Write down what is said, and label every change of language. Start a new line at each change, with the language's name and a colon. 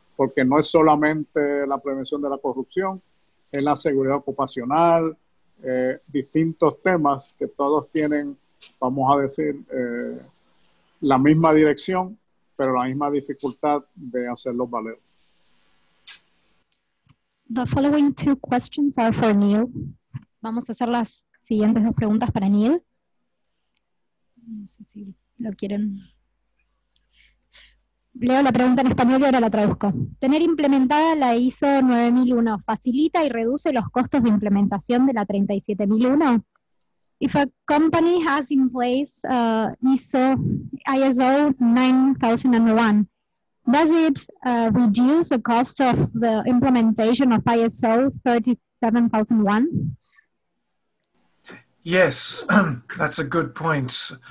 Spanish: Porque no es solamente la prevención de la corrupción, es la seguridad ocupacional, distintos temas que todos tienen, vamos a decir, la misma dirección, pero la misma dificultad de hacerlos valer.
English: The following two questions are for Neil.
Spanish: Vamos a hacer las siguientes dos preguntas para Neil. No sé si lo quieren. Leo la pregunta en español y ahora la traduzco. ¿Tener implementada la ISO 9001 facilita y reduce los costos de implementación de la 37001?
English: If a company has in place ISO 9001, does it reduce the cost of the implementation of ISO 37001? Yes, that's a good point.